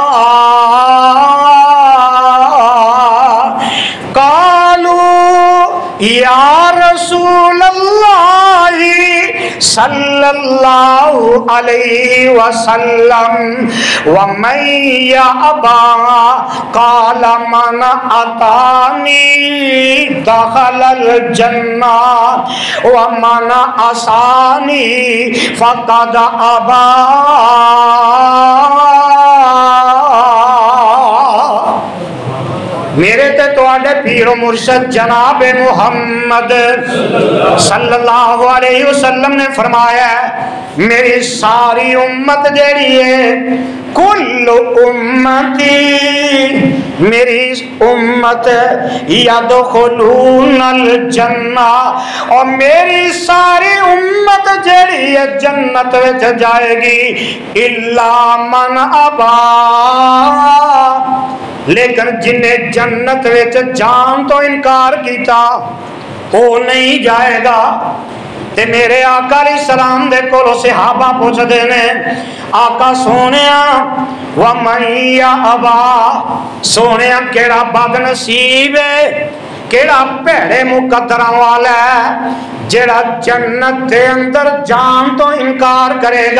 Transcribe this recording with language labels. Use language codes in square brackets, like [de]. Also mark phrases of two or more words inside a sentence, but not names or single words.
[ar] قالوا يا رسول الله صلى الله عليه وسلم ومن يأبى قال من أطاعني دخل الجنة ومن عصاني فقد أبى. [pa] میرے تے تہاڈے پیر مرشد جناب محمد [ar] صلى الله عليه وسلم [pa] نے فرمایا، میری ساری امت جیہڑی ہے, [ar] كل أمتي, [pa] میری امت [ar] يدخلون الجنة, [pa] اور میری ساری امت جیہڑی ہے جنت وچ جائے گی, [ar] إلا من أبى, [pa] لیکن جنہیں جنت وچ جان توں انکار کیا وہ نہیں جائے گا. تے میرے آقا علیہ السلام دے کولوں صحابہ پچھدے نے، آقا سوہنیا [ar] ومن يأبى, [pa] سوہنیا کیہڑا بدنصیب ہے، کیہڑا بھیڑے مقدراں والا ہے جیہڑا جنت کے اندر جان توں انکار کرے گا.